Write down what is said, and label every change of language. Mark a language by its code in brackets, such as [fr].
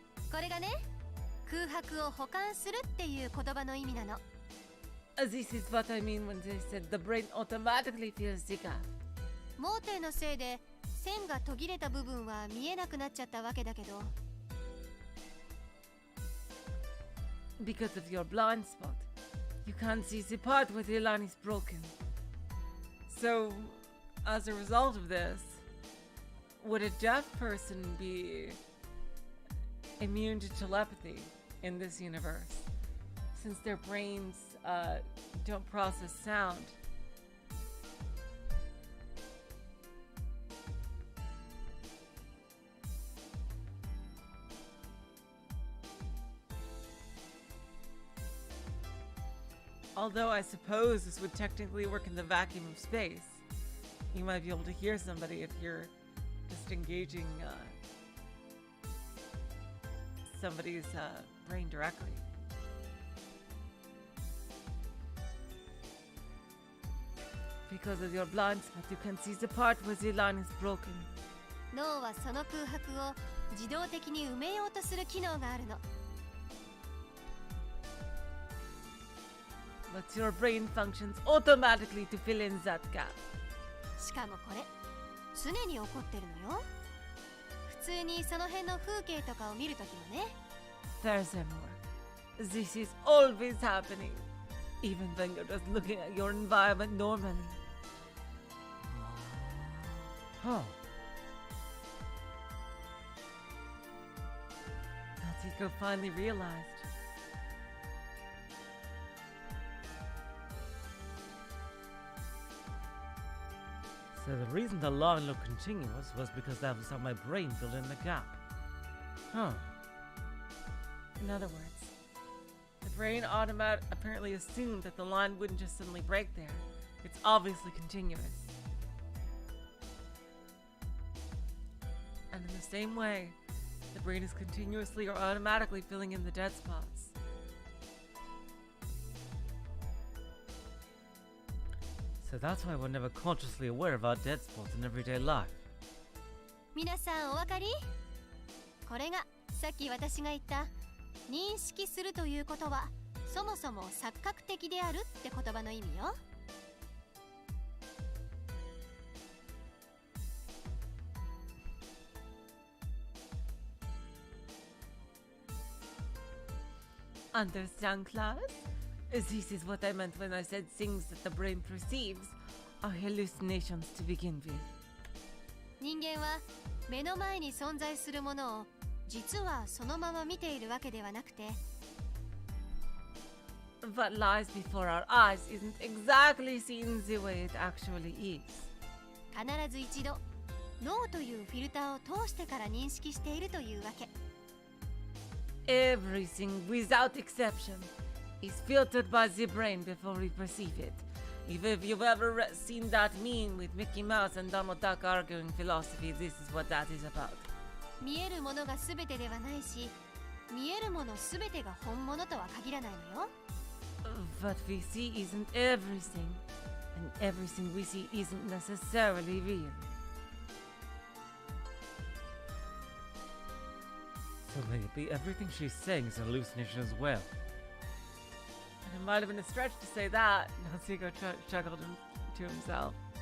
[ja] これがね、空白を補完するっていう言葉の意味なの。 [en] This is what I mean when they said the brain automatically feels sicker. [ja] 盲点のせいで線が途切れた部分は見えなくなっちゃったわけだけど。 [en] Because of your blind spot, you can't see the part where the line is broken. So, as a result of this, would a deaf person be immune to telepathy in this universe, since their brains don't process sound? Although I suppose this would technically work in the vacuum of space. You might be able to hear somebody if you're just engaging somebody's brain directly. Because of your blind spot, you can see the part where the line is broken. [ja] 脳はその空白を自動的に埋めようとする機能があるの。 [en] But your brain functions automatically to fill in that gap. [ja] しかもこれ常に起こってるのよ。普通にその辺の風景とかを見るときもね。 [en] Furthermore, this is always happening, even when you're just looking at your environment normally. Huh. Natsuhiko finally realized. So the reason the line looked continuous was because that was how my brain filled in the gap. Huh. In other words, the brain apparently assumed that the line wouldn't just suddenly break there. It's obviously continuous. And in the same way, the brain is continuously or automatically filling in the dead spots. So that's why we're never consciously aware of our dead spots in everyday life. [ja] 皆さんお分かり？これがさっき私が言った認識するということはそもそも錯覚的であるって言葉の意味よ。 [en] Understand, class? This is what I meant when I said things that the brain perceives are hallucinations to begin with. [ja] 人間は目の前に存在するものを実はそのまま見ているわけではなくて [en] What lies before our eyes isn't exactly seen the way it actually is. [ja] 必ず一度脳というフィルターを通してから認識しているというわけ。 [en] Everything, without exception, is filtered by the brain before we perceive it. If you've ever seen that meme with Mickey Mouse and Donald Duck arguing philosophy, this is what that is about. [ja] 見えるものが全てではないし、見えるもの全てが本物とは限らないのよ。 [en] What we see isn't everything, and everything we see isn't necessarily real. So maybe everything she's saying is a hallucination as well. And it might have been a stretch to say that, Natsuhiko chuckled to himself.